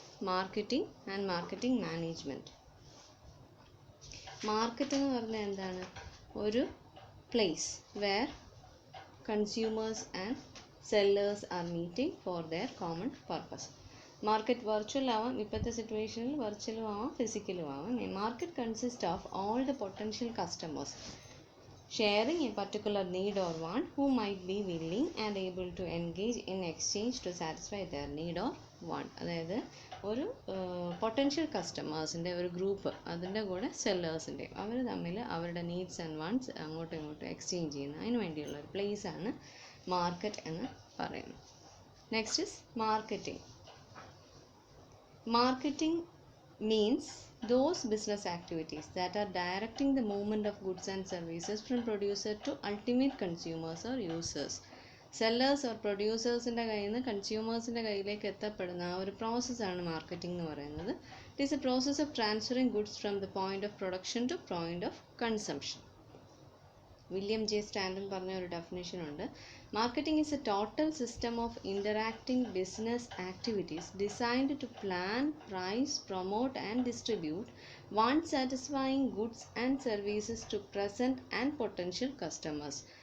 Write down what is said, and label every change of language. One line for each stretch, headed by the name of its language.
English: Marketing and marketing management. Market
Malayalam: എന്ന് പറഞ്ഞാൽ എന്താണ്?
English: ഒരു place where consumers and sellers are meeting for their common purpose.
Malayalam: Market virtual ആവാം, ഇപ്പോഴത്തെ സിറ്റുവേഷനിൽ വെർച്വലും ആവാം, ഫിസിക്കലും ആവാം.
English: Market consist of all the potential customers sharing a particular need or want who might be willing and able to engage in exchange to satisfy their need or want.
Malayalam: അതായത് ഒരു potential കസ്റ്റമേഴ്സിൻ്റെ ഒരു group, അതിൻ്റെ കൂടെ സെല്ലേഴ്സിൻ്റെ, അവർ തമ്മിൽ അവരുടെ needs and wants അങ്ങോട്ടും ഇങ്ങോട്ടും exchange ചെയ്യുന്ന അതിന് വേണ്ടിയുള്ള ഒരു പ്ലേസാണ് മാർക്കറ്റ് എന്ന് പറയുന്നത്.
English: Next is marketing. Marketing means those business activities that are directing the movement of goods and services from producer to ultimate consumers or users. Sellers or producers-
Malayalam: ൻ്റെ കയ്യിൽ നിന്ന് കൺസ്യൂമേഴ്സിൻ്റെ കയ്യിലേക്ക് എത്തപ്പെടുന്ന ആ ഒരു പ്രോസസ്സാണ് മാർക്കറ്റിംഗ് എന്ന് പറയുന്നത്.
English: It is a process of transferring goods from the point of production to point of consumption.
Malayalam: William J Standen പറഞ്ഞ ഒരു ഡെഫിനേഷൻ ഉണ്ട്.
English: Marketing is a total system of interacting business activities designed to plan, price, promote and distribute want satisfying goods and services to present and potential customers.